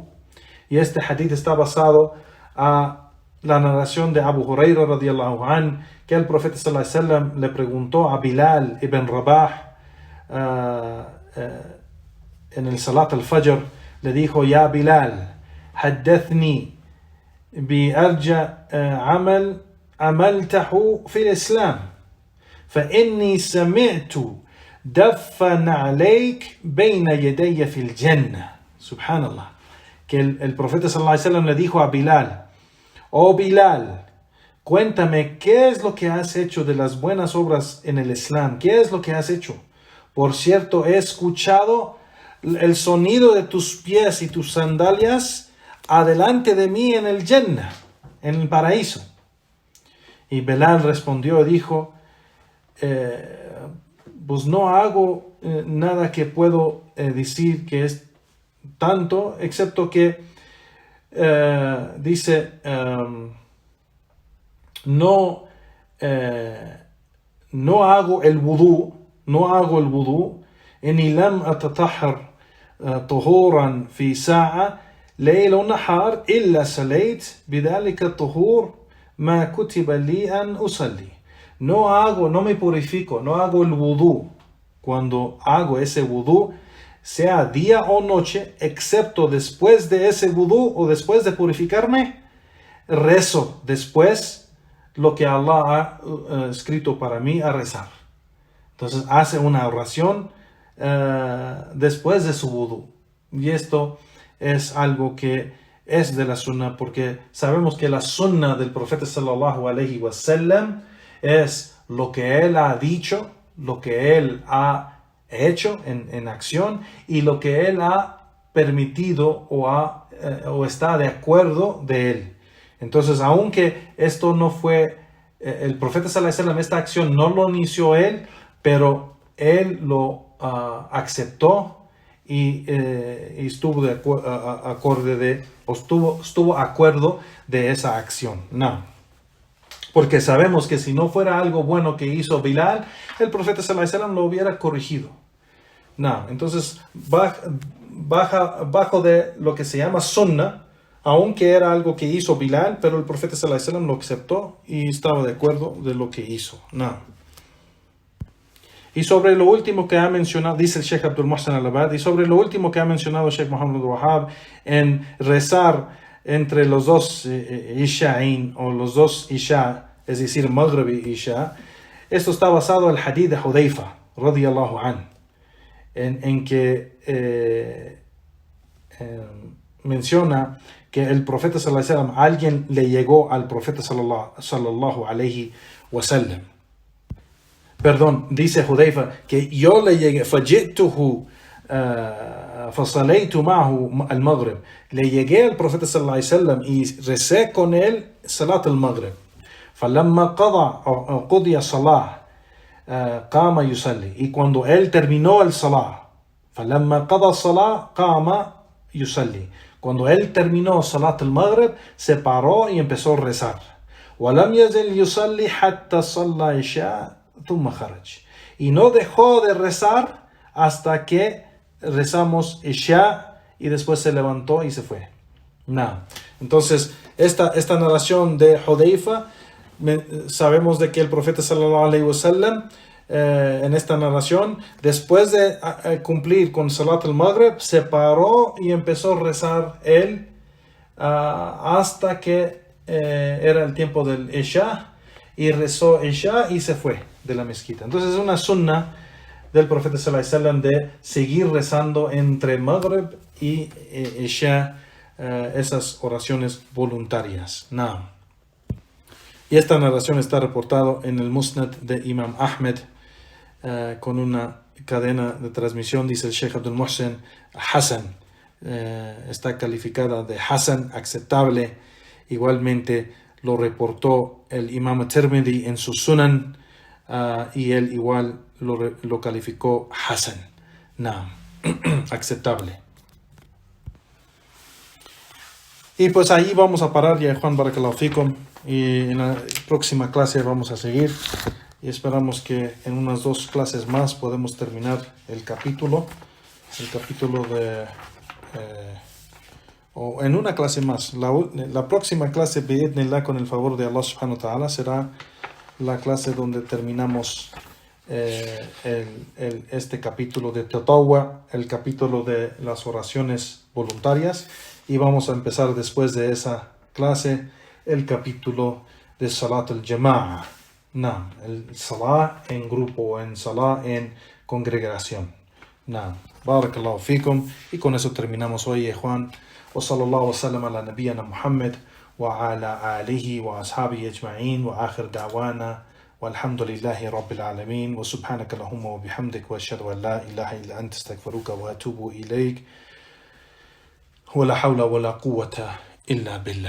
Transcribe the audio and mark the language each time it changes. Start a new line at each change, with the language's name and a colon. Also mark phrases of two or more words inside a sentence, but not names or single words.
Spanish: Y este hadith está basado a la narración de Abu Huraira
Arabic: رضي الله عنه,
Spanish: que el profeta
Arabic: صلى الله عليه وسلم
Spanish: le preguntó a Bilal ibn Rabah en el
Arabic: صلاة الفجر,
Spanish: le dijo:
Arabic: "يا بلال حدثني بأرجى عمل عملته في الإسلام فإني سمعت دفن عليك بين يدي في الجنة." Subhanallah.
Spanish: Que el profeta
Arabic: صلى الله عليه وسلم
Spanish: le dijo a Bilal: "Oh Bilal, cuéntame qué es lo que has hecho de las buenas obras en el Islam. ¿Qué es lo que has hecho? Por cierto, he escuchado el sonido de tus pies y tus sandalias adelante de mí en el Jannah, en el paraíso." Y Bilal respondió y dijo: pues no hago nada que puedo decir que es tanto, excepto que dice no hago el wudú,
Arabic: إني لم أتطهر طهورا في ساعة ليل ونهار إلا صليت بذلك الطهور ما كتب لي أن أصلي.
Spanish: No me purifico, no hago el wudú. Cuando hago ese wudú, sea día o noche, excepto después de ese wudú o después de purificarme, rezo después lo que Allah ha escrito para mí a rezar. Entonces hace una oración después de su wudú. Y esto es algo que es de la sunna, porque sabemos que la sunna del profeta
Arabic: صلى الله عليه وسلم
Spanish: es lo que él ha dicho, lo que él ha hecho en acción y lo que él ha permitido o está de acuerdo de él. Entonces, aunque esto no fue, el profeta
Arabic: صلى الله عليه وسلم,
Spanish: esta acción no lo inició él, pero él lo aceptó y estuvo de acuerdo de esa acción. No. Porque sabemos que si no fuera algo bueno que hizo Bilal, el profeta
Arabic: صلى الله عليه وسلم
Spanish: lo hubiera corregido. No. Entonces, bajo de lo que se llama sunnah, aunque era algo que hizo Bilal, pero el profeta
Arabic: صلى الله عليه وسلم
Spanish: lo aceptó y estaba de acuerdo de lo que hizo. No. Y sobre lo último que ha mencionado, dice el Sheikh Abdul Muhsin Al-Abad, y sobre lo último que ha mencionado el Sheikh Muhammad Wahab, en rezar entre los dos Isha'in o los dos Isha, es decir, Maghrib y Isha, esto está basado en el hadith de Hudayfa,
Arabic: رضي الله عنه,
Spanish: en que menciona que el profeta
Arabic: صلى الله عليه وسلم,
Spanish: alguien le llegó al profeta
Arabic: صلى الله عليه وسلم.
Spanish: Perdón, dice Hudayfa que yo le llegué,
Arabic: فَجِئْتُهُ فَصَلَيْتُ مَعْهُ الْمَغْرِبِ,
Spanish: le llegué al profeta
Arabic: صلى الله عليه وسلم
Spanish: y recé con él
Arabic: صلاة المغرب. فَلَمَّا قَضِيَ الصَّلَاةِ قَامَ يُصَلِّي,
Spanish: y cuando él terminó el salah,
Arabic: فَلَمَّا قَضَى الصَّلَاةِ قَامَ يُصَلِّي,
Spanish: cuando él terminó salat al-maghrib, se paró y empezó a rezar.
Arabic: وَلَمْ يَزِلْ يُصَلِّي حَتَّى صَلَّى عِشَاءَ ثُمَّ خَرَجَ,
Spanish: y no dejó de rezar hasta que rezamos Isha y después se levantó y se fue. No. Entonces, esta narración de Hudayfa, sabemos de que el profeta
Arabic: صلى الله عليه وسلم,
Spanish: en esta narración, después de cumplir con
Arabic: صلاة المغرب,
Spanish: se paró y empezó a rezar él hasta que era el tiempo del Isha, y rezó Isha y se fue de la mezquita. Entonces es una sunnah del profeta
Arabic: صلى الله عليه وسلم
Spanish: de seguir rezando entre Maghrib y Isha, esas oraciones voluntarias. No. Y esta narración está reportada en el Musnad de Imam Ahmed, con una cadena de transmisión, dice el Sheikh Abdul Muhsin, Hasan. Está calificada de Hasan, aceptable. Igualmente lo reportó el Imam Tirmidhi en su Sunan, y él igual lo calificó Hasan. No, aceptable. Y pues ahí vamos a parar ya, Juan,
Arabic: بارك الله فيكم,
Spanish: y en la próxima clase vamos a seguir y esperamos que en unas 2 clases más podemos terminar el capítulo de o en una clase más. La próxima clase, bi'idhnillah, con el favor de Allah
Arabic: سبحانه وتعالى,
Spanish: será la clase donde terminamos este capítulo de Tatawwa, el capítulo de las oraciones voluntarias, y vamos a empezar después de esa clase el capítulo de
Arabic: صلاة الجماعة,
Spanish: el Salat en grupo, en Salat en congregación.
Arabic: بارك الله فيكم,
Spanish: y con eso terminamos hoy, Juan.
Arabic: وصلى الله وسلم على نبينا محمد وعلى آله وأصحابه أجمعين وآخر دعوانا والحمد لله رب العالمين وسبحانك اللهم وبحمدك وأشهد أن لا إله إلا أنت استغفرك وأتوب إليك ولا حول ولا قوة إلا بالله.